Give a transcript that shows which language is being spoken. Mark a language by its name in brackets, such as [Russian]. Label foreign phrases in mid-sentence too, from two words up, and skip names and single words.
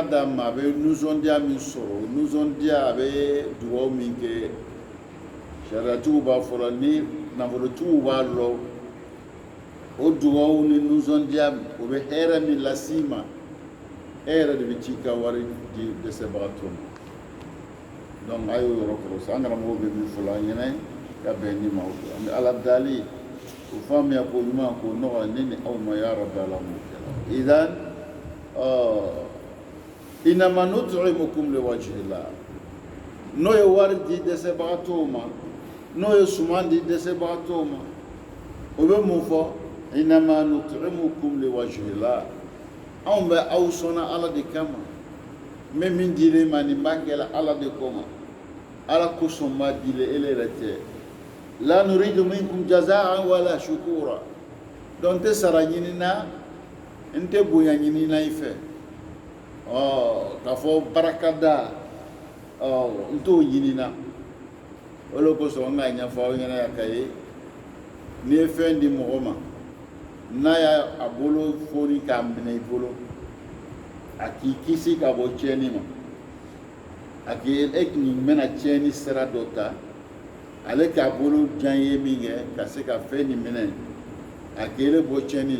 [Bambara] d'a ma a bɛ nisɔndiya min sɔrɔ nisɔndiya a bɛ dugawu min kɛ sariyatigiw b'a fɔ la ni nafolotigiw b'a lɔ o dugawu ni nisɔndiya o bɛ hɛrɛ min las'i ma e yɛrɛ de bɛ t'i ka wari di dɛsɛbagatɔ ma donc a y'o yɔrɔ kɔlɔsi an karamɔgɔw bɛ min fɔ la an ɲɛna ka bɛn ni ma o an bɛ ala dali o faamuya ko ɲuman k'o nɔgɔya ne ni aw ma [Arabic] يا رب العالمين [Bambara] idan [Arabic] إنما نطعمكم لوجه الله [Bambara] n'o ye wari di dɛsɛbagatɔw ma n'o ye suman di dɛsɛbagatɔw ma o bɛ mun fɔ [Arabic] إنما نطعمكم لوجه الله [Bambara] anw bɛ aw sɔnna ala de kama n bɛ min dile ma nin b'a kɛla ala de kama ala kosɔn b'a dile ele yɛrɛ tɛ [Arabic] لا نريد منكم جزاء ولا شكورا [Bambara] donc n tɛ sara ɲinina n tɛ bonya ɲinina i fɛ k'a fɔ barakada n t'o ɲinina o de kosɔn n k'a ɲɛfɔ aw ɲɛna yan ka ye n'i ye fɛn di mɔgɔ ma n'a y'a bolo foni k'a minɛ i bolo a k'i kisi ka bɔ tiɲɛni ma a k'i e tun bɛna tiɲɛni sira dɔ ta ale k'a bolo jan ye min kɛ ka se ka fɛn nin minɛ a k'i le bɔ tiɲɛni